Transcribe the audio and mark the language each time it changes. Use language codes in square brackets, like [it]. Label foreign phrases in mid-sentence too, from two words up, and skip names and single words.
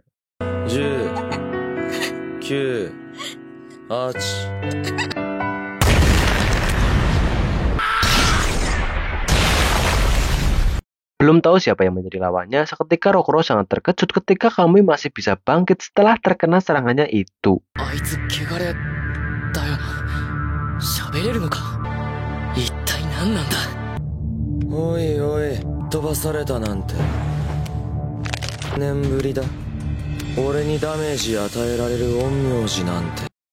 [id] 10, 9, 8. Belum tahu siapa yang menjadi lawannya, seketika Rokuro sangat terkejut ketika Kamui masih bisa bangkit setelah terkena serangannya itu. [ja] Oi oi, 飛ばされたなんて。年ぶりだ。俺にダメージ与えられる陰陽師なんて。